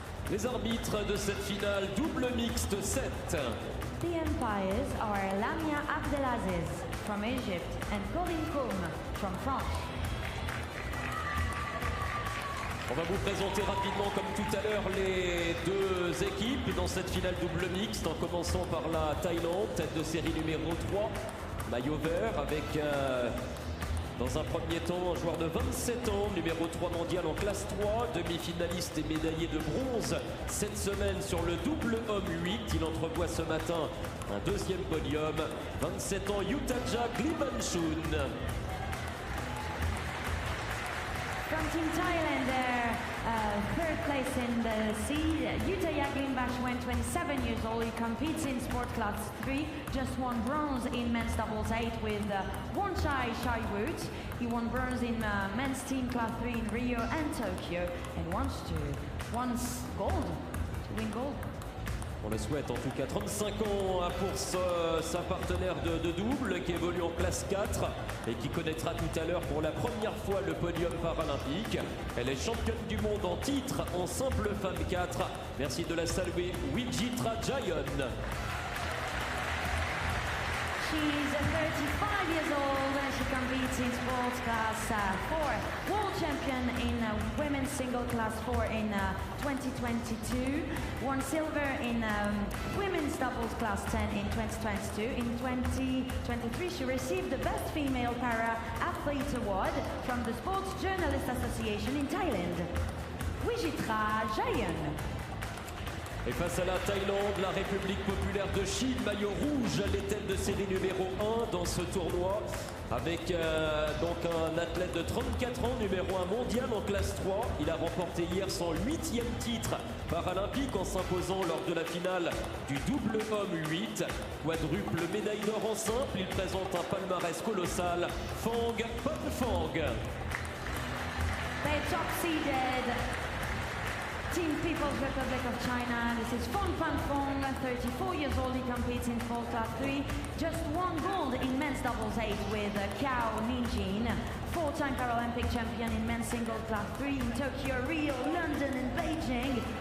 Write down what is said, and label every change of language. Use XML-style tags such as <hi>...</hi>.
<fr>Les arbitres de cette finale double mixte 7.</fr> <en>The umpires are Lamia Abdelaziz from Egypt and Corinne Koum from France.</en> <fr>On va vous présenter rapidement, comme tout à l'heure, les deux équipes dans cette finale double mixte, en commençant par la Thaïlande, tête de série numéro 3, maillot vert, avec dans un premier temps un joueur de 27 ans, numéro 3 mondial en classe 3, demi-finaliste et médaillé de bronze cette semaine sur le double homme 8. Il entrevoit ce matin un deuxième podium, 27 ans, Yutaja Glimanchun.</fr> <en>From Team Thailand, their third place in the seed, Yutaya Glimbashwen, 27 years old. He competes in sport class 3, just won bronze in men's doubles 8 with Wonchai Shaiwood. He won bronze in men's team class 3 in Rio and Tokyo and wants gold, to win gold.</en> <fr>On le souhaite en tout cas. 35 ans pour sa partenaire de double qui évolue en classe 4 et qui connaîtra tout à l'heure pour la première fois le podium paralympique. Elle est championne du monde en titre en simple femme 4. Merci de la saluer, Wijitra Jayon.</fr> <en>She's 35 years old and she competes in sports class 4. World champion in women's single class 4 in 2022. Won silver in women's doubles class 10 in 2022. In 2023 she received the Best Female Para Athlete Award from the Sports Journalist Association in Thailand. Wijitra Jayon.</en> <fr>Et face à la Thaïlande, la République populaire de Chine, maillot rouge, les têtes de série numéro 1 dans ce tournoi, avec donc un athlète de 34 ans, numéro 1 mondial en classe 3. Il a remporté hier son 8e titre paralympique en s'imposant lors de la finale du double homme 8. Quadruple médaille d'or en simple, il présente un palmarès colossal. Fang Pan Fang.</fr> <en>They top seeded Team People's Republic of China. This is Fong Pan Fong, 34 years old. He competes in sport class 3. Just won gold in men's doubles 8 with Cao Ninjin. 4-time Paralympic champion in men's single class 3 in Tokyo, Rio, London and Beijing.</en>